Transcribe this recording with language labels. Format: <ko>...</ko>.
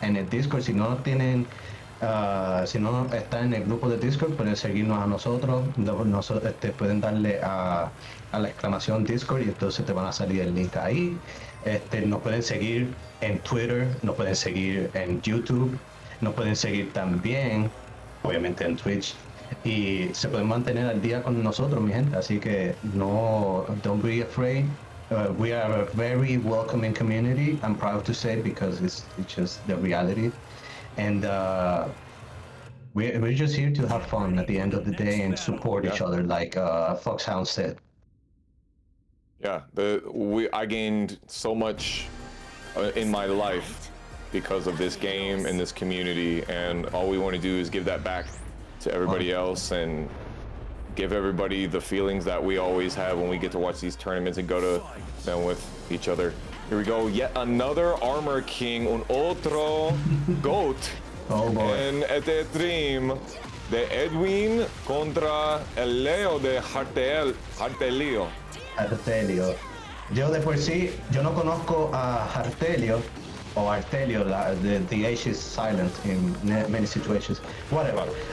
<es>En el Discord, si no tienen... si no están en el grupo de Discord, pueden seguirnos a nosotros, pueden darle a la exclamación Discord y entonces te van a salir el link ahí. Nos pueden seguir en Twitter, nos pueden seguir en YouTube, nos pueden seguir también, obviamente en Twitch, y se pueden mantener al día con nosotros, mi gente, así que</es> <en>don't be afraid. We are a very welcoming community, I'm proud to say, because it's just the reality. And we're just here to have fun at the end of the day and support each other, like Foxhound said. Yeah, I gained so much in my life because of this game and this community, and all we want to do is give that back to everybody else and give everybody the feelings that we always have when we get to watch these tournaments and go to them with each other. Here we go, yet another Armor King,</en> <es>un otro</es> <en>GOAT Oh boy.</en> <es>En este stream de Edwin contra el Leo de Hartelio. Artelio. Yo de por sí, yo no conozco a Artelio o Artelio.</es> <en>The H is silent in many situations. Whatever.</en>